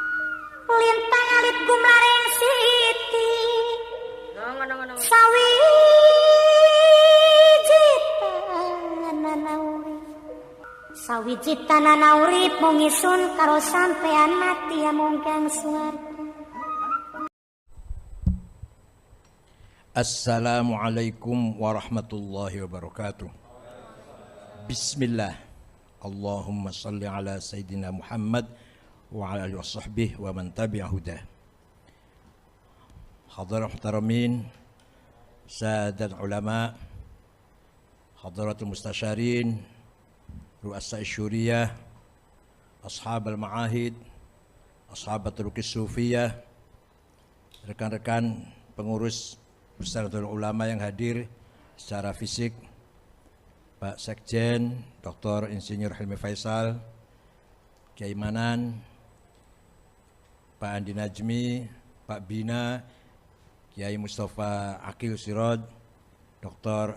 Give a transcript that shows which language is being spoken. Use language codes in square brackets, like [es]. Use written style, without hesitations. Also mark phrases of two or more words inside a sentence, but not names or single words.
[jv] Lintang alit gumlaring siti. Ngono. Sawiji tanana urip mung isun karo sampean mati amung kang swarga. [ar] السلام عليكم ورحمة الله وبركاته. Bismillah. اللهم صل على سيدنا محمد وعلى آله وصحبه ومن تبع هداه. حاضرين محترمين، سادات علماء، حضرات المستشارين، رؤساء شورية، أصحاب المعاهد، أصحاب الصوفية, [id] rekan-rekan pengurus Persatuan Ulama yang hadir secara fisik, Pak Sekjen, Dr. Insinyur Hilmi Faisal, Kiai Manan, Pak Andi Najmi, Pak Bina, Kiai Mustafa Akil Sirod, Dr.